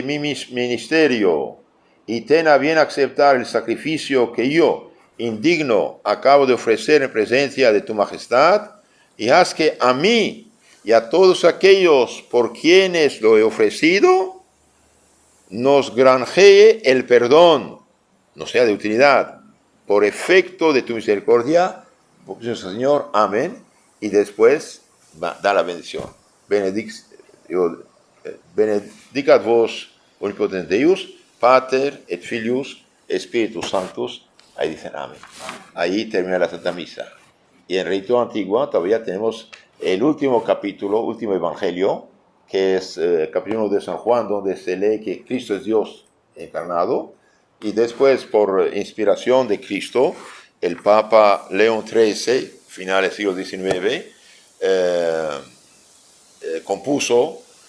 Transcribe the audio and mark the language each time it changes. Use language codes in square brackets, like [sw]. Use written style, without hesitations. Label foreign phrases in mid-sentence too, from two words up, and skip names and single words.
[es] mi ministerio, y ten a bien aceptar el sacrificio que yo, indigno, acabo de ofrecer en presencia de tu majestad, y haz que a mí y a todos aquellos por quienes lo he ofrecido, nos granjee el perdón, no sea de utilidad, por efecto de tu misericordia, Señor, amén, y después da la bendición. [la] Benedicat vos, omnipotens Deus, Pater et Filius, Spiritus Sanctus, [es] ahí dicen amén. Ahí termina la Santa Misa. Y en Rito Antigua todavía tenemos el último capítulo, último evangelio, que es el capítulo de San Juan, donde se lee que Cristo es Dios encarnado, y después, por inspiración de Cristo, el Papa León XIII, finales del siglo XIX, compuso